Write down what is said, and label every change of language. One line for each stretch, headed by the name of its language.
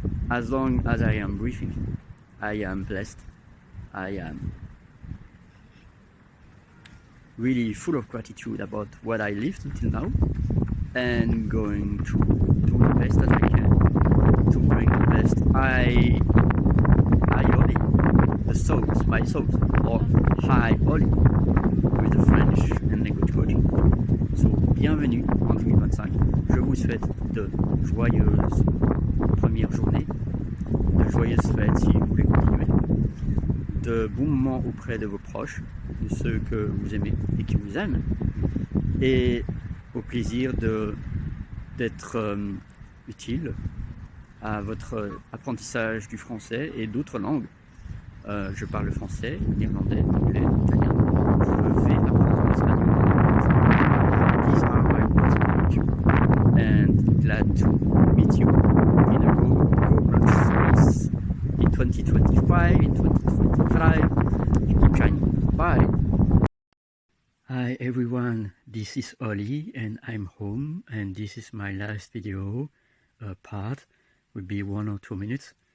English: As long as I am breathing, I am blessed. I am really full of gratitude about what I lived until now, and going to do the best that I can to bring the best I Oli, the souls, my souls, or Hi Oli, with the French and language coaching.
French: So, bienvenue en 2025. Je vous souhaite de joyeuses premières journées, de joyeuses fêtes si vous voulez continuer, de bons moments auprès de vos proches, de ceux que vous aimez et qui vous aiment, et au plaisir d'être utile à votre apprentissage du français et d'autres langues. Je parle français, néerlandais, anglais, italien. Je vais apprendre l'espagnol.
English: These are my words of language. And glad to meet you in a Google space in 2025, in 2025. Keep shining. Bye. Hi everyone, this is Oli and I'm home, and this is my last video part, would be 1 or 2 minutes.